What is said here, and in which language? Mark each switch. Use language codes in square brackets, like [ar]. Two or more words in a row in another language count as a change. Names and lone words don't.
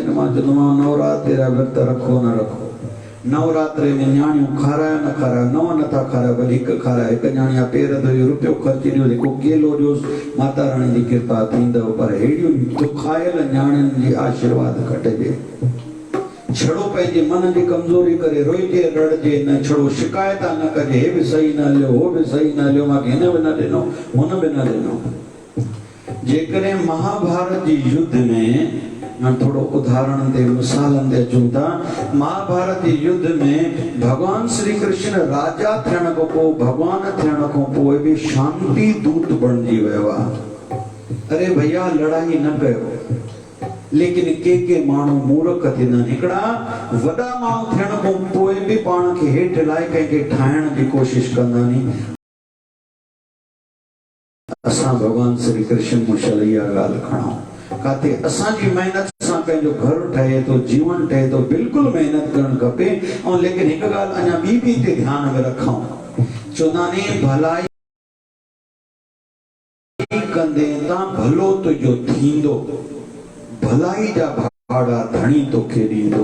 [sd] मां चवंदोमांव नवरात्रे जा विर्त रखो न रखो, नवरात्रे में न्याणियूं खारायो न खारायो, नव नथा खारायो, भले हिकु खारायो, हिकु न्याणी जा पेर धोई रुपयो ख़र्ची ॾियो, जेको केलो ॾियोसि, माता राणी जी कृपा थींदव। पर अहिड़ियूं दुखायल न्याणियुनि जी आशीर्वाद खटिजे। छड़ो पंहिंजे मन जी कमज़ोरी करे रोइजे रड़जे न, छड़ो शिकायत न कजे, हे बि सही न हलियो, हो बि सही न हलियो, मूंखे हिन बि न ॾिनो, हुन बि न ॾिनो। जेकॾहिं महाभारत जी युद्ध में, थोड़ो उदाहरण ते मिसालनि ते अचूं था, महाभारत जे युद्ध में भगवान श्री कृष्ण राजा थियण खां पोइ, भगवान थियण खां पोइ बि शांति दूत बणिजी वियो आहे। अरे भैया लड़ाई न कयो, लेकिन के माण्हू मूर्ख थींदा आहिनि। हिकिड़ा वॾा माण्हू थियण खां पोइ बि पाण खे हेठि लाइ कंहिंखे ठाहिण जी कोशिश कंदा आहिनि। असां भगवान श्री कृष्ण मुशल इहा ॻाल्हि खणूं, काथे असांजी मेहनत सां कंहिंजो घर ठहे थो, जीवन ठहे थो, बिल्कुलु महिनत करणु खपे। ऐं लेकिन हिकु ॻाल्हि अञा ॿी बि हिते ध्यान में रखूं, चवंदा आहिनि भलाई कंदे त भलो तुंहिंजो थींदो, भलाई जा भाड़ा धणी तोखे ॾींदो।